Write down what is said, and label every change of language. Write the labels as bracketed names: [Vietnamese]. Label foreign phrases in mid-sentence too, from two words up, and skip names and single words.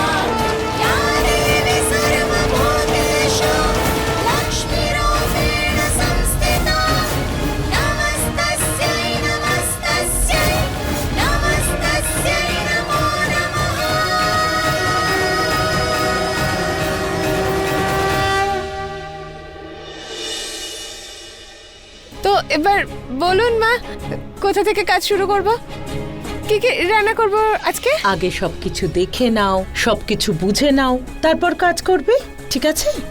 [Sanskrit] या देवी सर्वभूतेषु लक्ष्मीरूपेण संस्थिता नमस्तस्यै नमस्तस्यै नमस्तस्यै नमो नमः। [Bangla] তো এবার বলুন মা, কোথা থেকে কাজ শুরু করব? কি কি রান্না করব আজকে? আগে সবকিছু দেখে নাও, সবকিছু বুঝে নাও, তারপর কাজ করবে, ঠিক আছে?